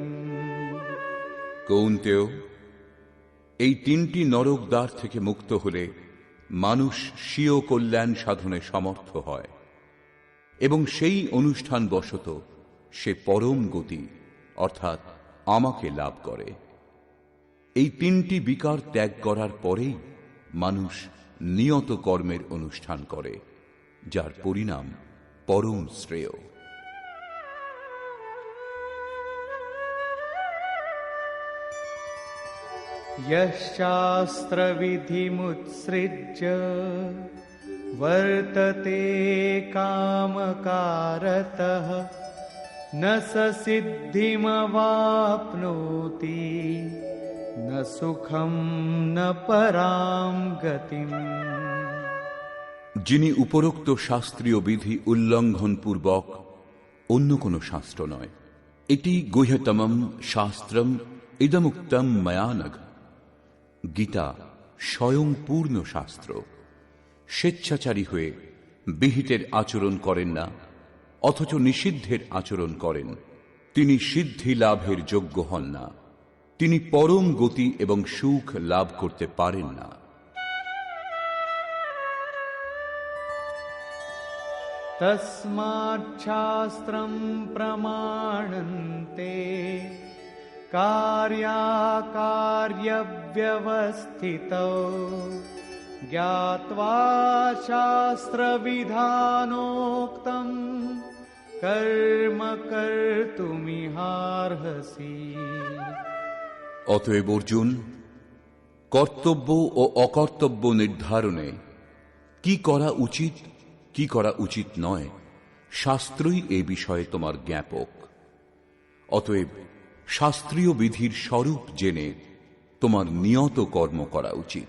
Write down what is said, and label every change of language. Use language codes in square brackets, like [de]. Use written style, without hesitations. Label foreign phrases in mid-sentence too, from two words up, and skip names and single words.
[bn] কৌন্তেয়, এই তিনটি নরক দ্বার থেকে মুক্ত হলে মানুষ স্বীয় কল্যাণ সাধনে সমর্থ হয় এবং সেই অনুষ্ঠান বশত সে পরম গতি অর্থাৎ আমাকে লাভ করে। এই তিনটি বিকার ত্যাগ করার পরেই মানুষ নিয়ত কর্মের অনুষ্ঠান করে, যার পরিণাম পরম শ্রেয়। [sa] यशास्त्रविधिमुत्सृज्य वर्तते कामकारतः न स सिद्धिमवाप्नोति न सुखं न परां गतिम्। [bn] যিনি উপরোক্ত শাস্ত্রীয় বিধি উল্লঙ্ঘন পূর্বক, অন্য কোন শাস্ত্র নয়, এটি [sa] গুহ্যতমম শাস্ত্রম ইদমুক্তম ময়া নঘ, [bn] গীতা স্বয়ং পূর্ণ শাস্ত্র, স্বেচ্ছাচারী হয়ে বিহিতের আচরণ করেন না অথচ নিষিদ্ধের আচরণ করেন, তিনি সিদ্ধি লাভের যোগ্য হন না, তিনি পরম গতি এবং সুখ লাভ করতে পারেন না। [sa] তস্মাৎ শাস্ত্রম প্রমাণন্তে कार्याकार्यव्यवस्थितौ ज्ञात्वा शास्त्रविधानोक्तं कर्म कर्तुमिहार्हसि। [bn] অতএব অর্জুন, কর্তব্য ও অকর্তব্য নির্ধারণে কি করা উচিত কি করা উচিত নয়, শাস্ত্রই এ বিষয়ে তোমার জ্ঞাপক। অতএব শাস্ত্রীয় বিধির স্বরূপ জেনে তোমার নিয়ত কর্ম করা উচিত।